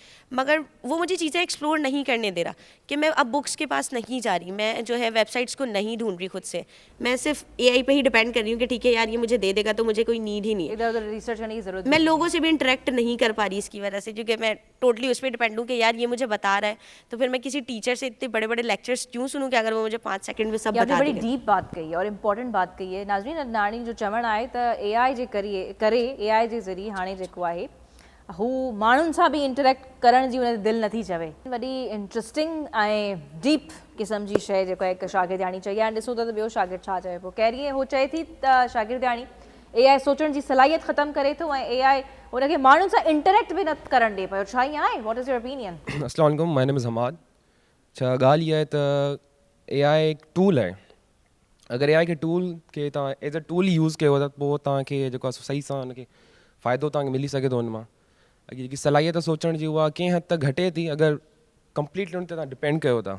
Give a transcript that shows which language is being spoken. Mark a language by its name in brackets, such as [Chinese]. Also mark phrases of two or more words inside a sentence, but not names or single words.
[Urdu] مگر وہ مجھے چیزیں ایکسپلور نہیں کرنے دے رہا کہ میں اب بکس کے پاس نہیں جا رہی، میں جو ہے ویب سائٹس کو نہیں ڈھونڈ رہی خود سے، میں صرف AI پہ ہی ڈیپینڈ کر رہی ہوں کہ ٹھیک ہے یار یہ مجھے دے دے گا تو مجھے کوئی نیڈ ہی نہیں ہے, ادھر ادھر ریسرچ کرنے کی ضرورت میں لوگوں سے بھی انٹرایکٹ نہیں کر پا رہی اس کی وجہ سے، کیونکہ میں ٹوٹلی اس پر ڈیپینڈ ہوں کہ یار یہ مجھے بتا رہا ہے، تو پھر میں کسی ٹیچر سے اتنے بڑے بڑے لیکچرز کیوں سنوں کہ اگر وہ مجھے 5 سیکنڈ میں سب بتا बड़ी देगा। ڈیپ بات کہی ہے اور امپورٹنٹ بات کہی ہے. [Sindhi] नाज़रीन अदनानी जो चवण आहे त AI जे करे AI जे ज़रिए हाणे जेको आहे हू माण्हुनि सां बि इंटरेक्ट करण जी उन दिलि नथी चवे। वॾी इंट्रस्टिंग ऐं डीप क़िस्म जी शइ जेको आहे हिकु शागिर्दियाणी चई आहे। ॾिसूं था त ॿियो शागिर्द छा चए पियो। कैरीअ हो चए थी त शागिर्दियाणी AI सोचण जी सलाहियत ख़तमु करे थो ऐं AI उनखे माण्हुनि सां इंटरेक्ट बि न करणु ॾिए पियो। छा ईअं आहे? [English] What is your opinion? [Arabic] السلام عليكم, [English] My name is Hammad. [Sindhi] अच्छा ॻाल्हि इहा आहे त AI एक टूल आहे। अगरि AI खे टूल खे तव्हां [English] as a tool use [Sindhi] कयो त पोइ तव्हांखे जेको आहे सही सां हुनखे फ़ाइदो तव्हांखे मिली सघे थो हुन मां। अॻे जेकी सलाहियत सोचण जी उहा कंहिं हद तक घटे थी अगरि कंप्लीटली हुन ते तव्हां डिपेंड कयो था।